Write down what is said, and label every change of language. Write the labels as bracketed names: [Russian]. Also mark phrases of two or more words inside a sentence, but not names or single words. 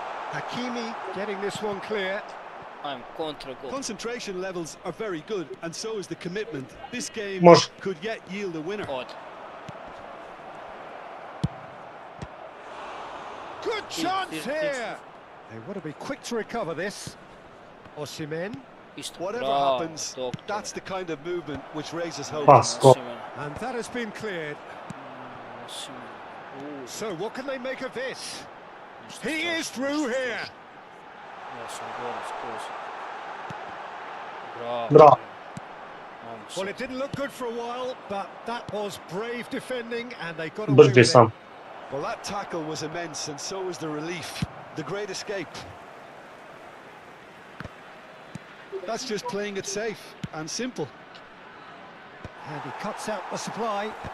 [English] Hakimi getting this one clear. [Serbian] Ajmo, kontra gol. [English] Concentration levels are very good, and so is the commitment. This game [Serbian] Može. [English] could yet yield a winner. [Serbian] Ode. [English] Good chance here. They want to be quick to recover this. Osimhen. [Serbian] Isto. [English] Whatever [Serbian] Bravo, [English] happens, [Serbian] doktor. [English] that's the kind of movement which raises hope. [Serbian] Pas, gol. [English] Osimhen. And that has been cleared. Osimhen. So what can they make of this? [Serbian] Ništa [English] He [Serbian] strašno, [English] is through [Serbian] ništa [English] here. [Serbian] strašno. Ja sam gore skroz. Bravo. Bravo. Ajmo [English] Well, [Serbian] sad. [English] it didn't look good for a while, but that was brave defending, and they got away [Serbian] Brži [English] with it. [Serbian] sam. [English] Well, that tackle was immense, and so was the relief. The great escape. That's just playing it safe and simple. And he cuts out the supply.